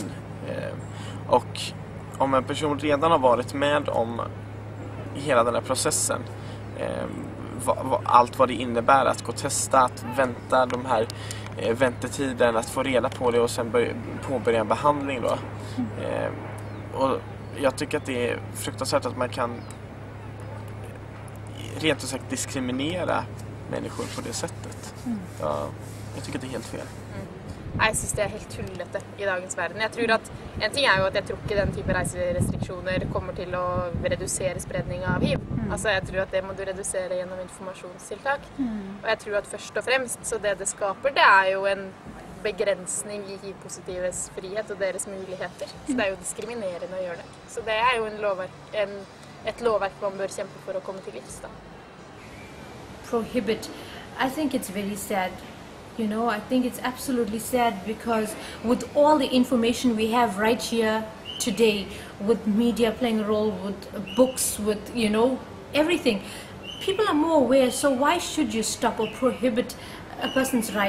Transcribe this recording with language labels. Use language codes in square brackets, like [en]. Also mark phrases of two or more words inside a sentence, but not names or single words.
[sv] Och om en person redan har varit med om hela den här processen, allt vad det innebär att gå och testa, att vänta de här väntetiden, att få reda på det och sen påbörja en behandling då. Och jag tycker att det är fruktansvärt att man kan rent och sagt diskriminera människor på det sättet. Ja, jag tycker att det är helt fel. [no] Jeg synes det er helt tullete i dagens verden. Jeg tror at en ting er jo at jeg tror ikke den type reiserestriksjoner kommer til å redusere spredning av HIV. Altså jeg tror at det må du redusere gjennom informasjonstiltak. Og jeg tror at først og fremst så det skaper, det er jo en begrensning i HIV-positives frihet og deres muligheter. Så det er jo diskriminerende å gjøre det. Så det er jo et lovverk man bør kjempe for å komme til livs da. [en] Prohibit. I think it's very sad. You know, I think it's absolutely sad because with all the information we have right here today, with media playing a role, with books, with, you know, everything, people are more aware, so why should you stop or prohibit a person's right?